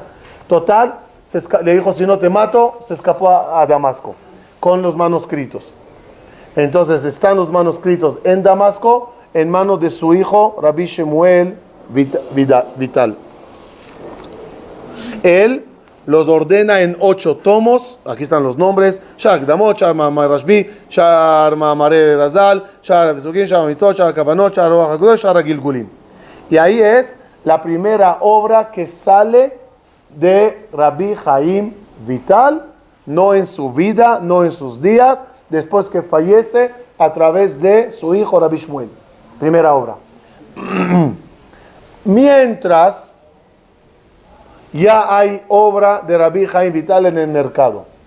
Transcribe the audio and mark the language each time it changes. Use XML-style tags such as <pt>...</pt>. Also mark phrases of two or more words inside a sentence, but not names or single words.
<es>Total, le dijo, si no te mato, se escapó a Damasco con los manuscritos. Entonces están los manuscritos en Damasco en manos de su hijo Rabbi Shemuel Vital. Él los ordena en 8 tomos. Aquí están los nombres: Shar Damot, Shar Ma'amar Rashbi, Shar Ma'amar Razal, Shar Besukim, Shar Mitzvot, Shar Kavanot, Shar Ruach HaKodesh, Shar Gilgulim. Y ahí es la primera obra que sale de Rabbi Haim Vital, no en su vida, no en sus días, después que fallece, a través de su hijo Rabbi Shmuel. Primera obra. Mientras ya hay obra de Rabbi Haim Vital en el mercado.</es>